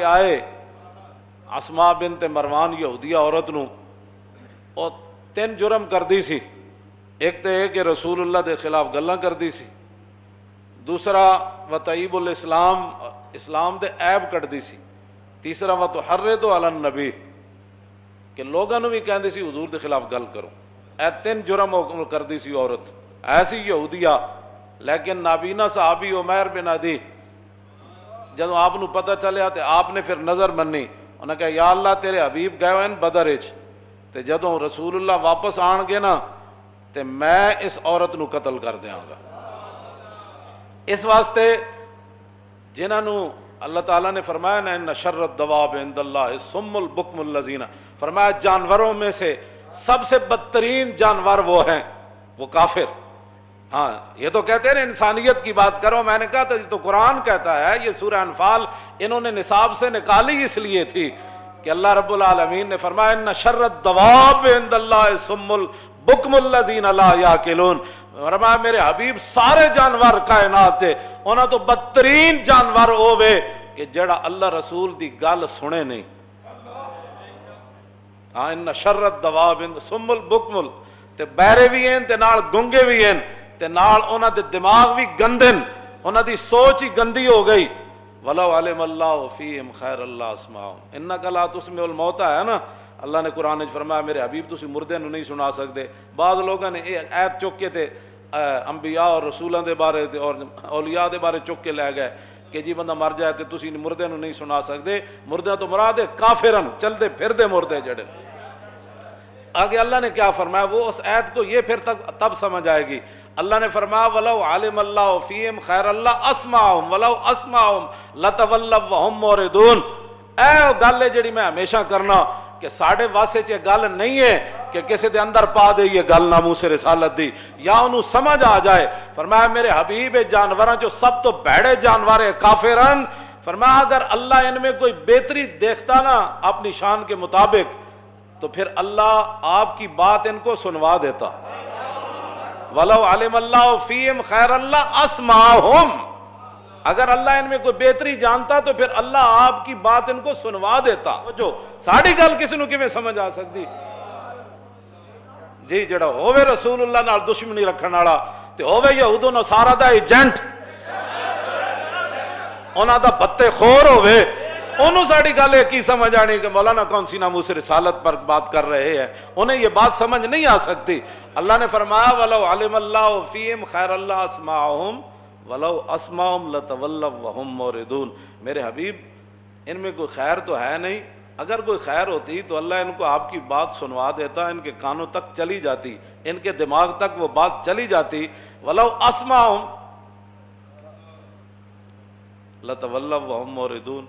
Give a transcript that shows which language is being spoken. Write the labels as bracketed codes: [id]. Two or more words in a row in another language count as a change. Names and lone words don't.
[pa] آئے اسماء بنت مروان یہودیہ عورت نو، وہ 3 جرم کر دی سی، ایک تو یہ کہ رسول اللہ دے خلاف گلاں کر دی سی، دوسرا [ar] وطیب الاسلام، [pa] اسلام دے عیب کٹ دی سی، تیسرا [ar] وتحرض علی النبی، [pa] کہ لوگاں نو بھی کہندی سی حضور دے خلاف گل کرو، اے 3 جرم کر دی سی عورت ایسی یہودیہ۔ لیکن نابینا صحابی عمیر بن عدی جدو آپ نو پتہ چلیا تو آپ نے پھر نظر منی، انہوں نے کہا یا اللہ تیرے حبیب گئے ہوئے بدر وچ، تے جدوں رسول اللہ واپس آن گے نا تے میں اس عورت نو قتل کر دیاں گا۔ [ur] اس واسطے [pa] جنہاں نو [ur] اللہ تعالیٰ نے فرمایا نا [ar] ان شر الدواب عند اللہ الصم البکم الذین، [ur] فرمایا جانوروں میں سے سب سے بدترین جانور وہ ہیں وہ کافر۔ ہاں یہ تو کہتے ہیں نا انسانیت کی بات کرو، میں نے کہا تھا یہ تو قرآن کہتا ہے، یہ سورہ انفال انہوں نے نصاب سے نکالی اس لیے تھی کہ اللہ رب العالمین نے فرمایا [ar] ان شر الدواب عند اللہ الصم البکم الذین لا یعقلون، [pa] فرمایا میرے حبیب سارے جانور کائنات تھے انہاں تو بدترین جانور ہووے کہ جڑا اللہ رسول دی گل سنے نہیں۔ [ar] ہاں ان شر الدواب الصم البکم، [pa] تے بہرے بھی ہیں تے نال گنگے بھی ہیں تے نال انہاں دے دماغ بھی گندے، انہاں دی سوچ ہی گندی ہو گئی۔ [ar] وَلَوْ عَلِمَ اللَّهُ فِيهِمْ خَيْرَ اللَّهُ أَسْمَعَهُمْ إِنَّكَ لَا تُسْمِعُ الْمَوْتَىٰ [pa] ہے نا، اللہ نے قرآن وچ فرمایا میرے حبیب تسی مردے نو نہیں سنا سکتے۔ بعض لوگوں نے یہ آیت چک کے تے انبیاء اور رسولاں دے بارے اور اولیاء دے بارے چک کے لے گئے کہ جی بندہ مر جائے تے تسی مردے نو نہیں سنا سکتے، مردے تو مراد ہے کافرن چلتے پھردے مردے جڑے۔ [ur] آگے اللہ نے کیا فرمایا، وہ اس آیت کو یہ پھر تب سمجھ آئے گی۔ [ar] اللہ نے فرمایا وَلَوْ عَلِمَ اللَّهُ فِيهِمْ خَيْرَ اللَّهُ أَسْمَعَهُمْ وَلَوْ أَسْمَعَهُمْ لَتَوَلَّوْا وَهُمْ مُعْرِضُونَ۔ [pa] اے گل ہے جڑی میں ہمیشہ کرنا کہ ساڑھے واسے چ گل نہیں ہے کہ کسی دے اندر پا دے یہ گل ناموس رسالت دی یا انہوں سمجھ آ جائے۔ [ur] فرمایا [pa] میرے حبیب جانوراں جو سب تو بھڑے جانور ہے کافرن، [ur] فرمایا اگر اللہ ان میں کوئی بہتری دیکھتا نا اپنی شان کے مطابق تو پھر اللہ آپ کی بات ان کو سنوا دیتا۔ [ar] وَلَوْ عَلِمَ اللَّهُ فِيهِمْ خَيْرَ اللَّهُ أَسْمَعَهُمْ، [ur] اگر اللہ ان میں کوئی بہتری جانتا تو پھر اللہ آپ کی بات ان کو سنوا دیتا۔ [pa] جو ساڑی گل کسی نو کیویں سمجھ آ سکتی جی، جڑا ہووے رسول اللہ نال دشمنی رکھن والا تے ہووے یہود و نصارا دا ایجنٹ، انہاں دا بتے خور ہووے، انہوں ساڑی گل ہے کی سمجھ آنی کہ مولانا کون سی [ur] ناموس رسالت پر بات کر رہے ہیں، انہیں یہ بات سمجھ نہیں آ سکتی۔ [ar] اللہ نے فرمایا وَلَوْ عَلِمَ اللَّهُ فِيهِمْ خَيْرَ اللَّهُ أَسْمَعَهُمْ وَلَوْ أَسْمَعَهُمْ لَتَوَلَّوْا وَهُمْ مُعْرِضُونَ۔ [ur] میرے حبیب ان میں کوئی خیر تو ہے نہیں، اگر کوئی خیر ہوتی تو اللہ ان کو آپ کی بات سنوا دیتا، ان کے کانوں تک چلی جاتی، ان کے دماغ تک وہ بات چلی جاتی۔ [ar] وَلَوْ أَسْمَعَهُمْ لَتَوَلَّوْا وَهُمْ مُعْرِضُونَ۔